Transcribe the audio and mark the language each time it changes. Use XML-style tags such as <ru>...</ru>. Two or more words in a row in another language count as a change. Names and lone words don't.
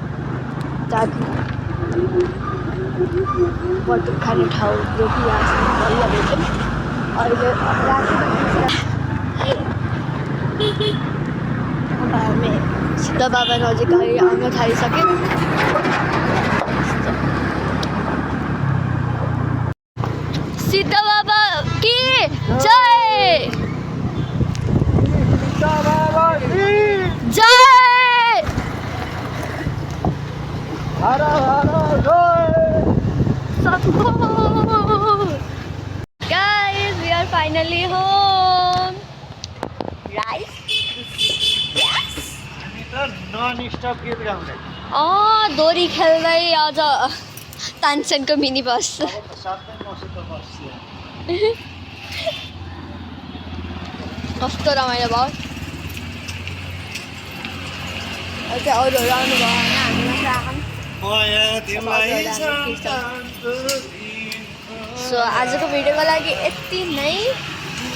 <ne>बटुक खाने ठाउँ रोकिरहेको बल्ल भेट्यौँ अहिले अब हामी सिद्ध बाबा नजिक आउन थालिसक्यौँ</ne> <hi>सिद्ध बाबा की जय जय हर हर</hi> <en>guys we are finally home right yes non stop</en> <ne>गीत गाउँदै दोरी खेल्दै अझ तानसेनको मिनी बस कस्तो रमाइलो भयो अझै अरूहरू आउनुभयो होइन हामी मात्र आँखा सो आजको भिडियोको लागि यति नै।</ne>